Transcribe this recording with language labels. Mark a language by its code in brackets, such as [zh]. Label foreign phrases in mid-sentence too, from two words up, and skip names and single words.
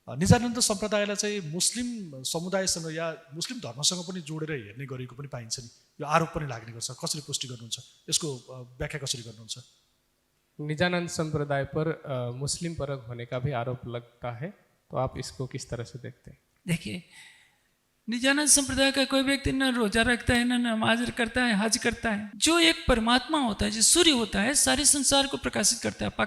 [ne] निजानन्द सम्प्रदायलाई चाहिँ मुस्लिम समुदायसँग या मुस्लिम धर्मसँग पनि जोडेर हेर्ने गरेको पनि पाइन्छ नि, यो आरोप पनि लाग्ने गर्छ। कसरी पुष्टि गर्नुहुन्छ, यसको व्याख्या कसरी गर्नुहुन्छ? [hi] निजानंद संप्रदाय पर मुस्लिम परक होने का भी आरोप लगता है, तो आप इसको किस तरह से देखते हैं? देखिए, निजानंद संप्रदाय का कोई व्यक्ति न रोजा रखता है, न नमाज करता है, हज करता है। जो एक परमात्मा होता है, जो सूर्य होता है, सारे संसार को प्रकाशित करता है।